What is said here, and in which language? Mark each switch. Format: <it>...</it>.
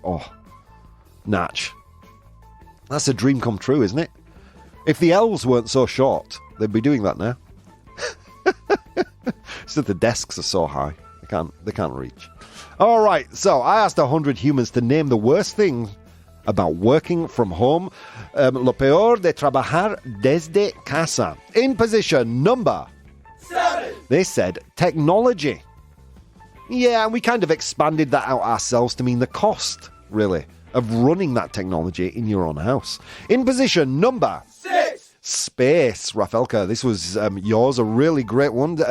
<en>Oh, Natch. That's a dream come true, isn't it? If the elves weren't so short, they'd be doing that now. So the desks are so high, they can't reach. All right, so I asked 100 humans to name the worst thing about working from home.</en> <es>Lo peor de trabajar desde casa.</es> <en>In position number 7, they said technology. Yeah, and we kind of expanded that out ourselves to mean the cost, really, of running that technology in your own house. In position number 6, space. Rafelka, this was yours, a really great one.</en>